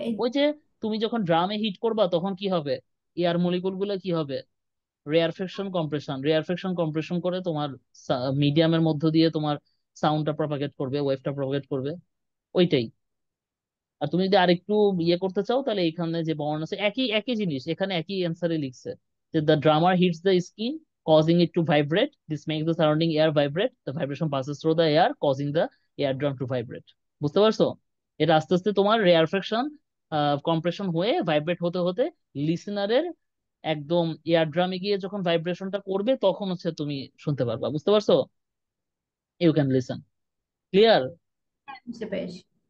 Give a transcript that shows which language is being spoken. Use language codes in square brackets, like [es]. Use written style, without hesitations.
[bn] ওই যে তুমি যখন ড্রামে হিট করবা তখন কি হবে, এয়ার মলিকুল গুলো কি হবে, রেয়ারফেকশন কম্প্রেশন করে তোমার মিডিয়ামের মধ্য দিয়ে তোমার সাউন্ডটা প্রপাগেট করবে, ওয়েভটা প্রপাগেট করবে, ওইটাই। আর তুমি যদি আরেকটু ইয়ে করতে চাও তাহলে এখানে যে বর্ণ আছে, একই একই জিনিস এখানে একই অ্যান্সারে লিখছে যে [en] The drummer hits the skin causing it to vibrate. This makes the surrounding air vibrate. The vibration passes through the air, causing the eardrum to vibrate. [bn] বুঝতে পারছো? এটা আস্তে আস্তে তোমার রেয়ারফেকশন কম্প্রেশন হয়ে ভাইব্রেট হতে হতে লিসেনারের একদম ইয়ারড্রামে গিয়ে যখন ভাইব্রেশনটা করবে তখন হচ্ছে তুমি শুনতে পারবা। বুঝতে পারছো? [en] You can listen. Clear? [bn] বুঝতে পেরেছি।